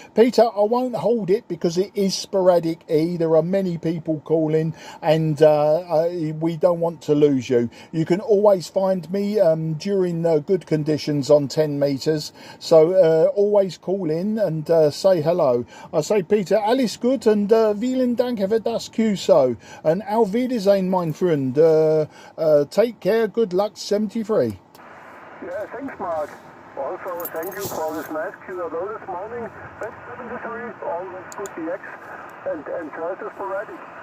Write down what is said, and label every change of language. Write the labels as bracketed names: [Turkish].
[English] Peter, I won't hold it because it is sporadic. There are many people calling, and we don't want to lose you. You can always find me during good conditions on 10 meters. So always call in and say hello. I say, Peter, [German] alles gut und vielen Dank für das QSO. And auf Wiedersehen, mein Freund. [English] Take care. Good luck, 73. Yeah, thanks, Mark. Also, thank you for this nice QSO this morning. Best 73, always good DX, and choice is sporadic.